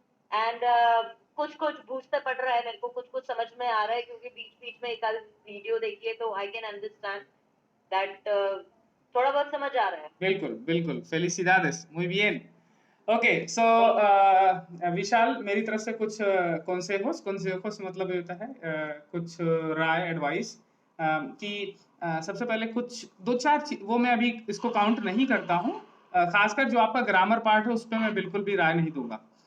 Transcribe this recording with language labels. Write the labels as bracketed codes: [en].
[hi] And कुछ बूझते पड़ रहा है मेरे को, कुछ समझ में आ रहा है, क्योंकि बीच में एक आध वीडियो देखी है, तो [en] I can understand that, [hi] थोड़ा बहुत समझ आ रहा है। बिल्कुल, [es] felicidades, muy bien। [hi] ओके, सो विशाल, मेरी तरफ से कुछ consejos मतलब ये होता है कुछ राय, एडवाइस, कि सबसे पहले कुछ 2-4 वो मैं अभी इसको काउंट नहीं करता हूँ, खासकर जो आपका ग्रामर पार्ट है उस पर मैं बिल्कुल भी राय नहीं दूंगा।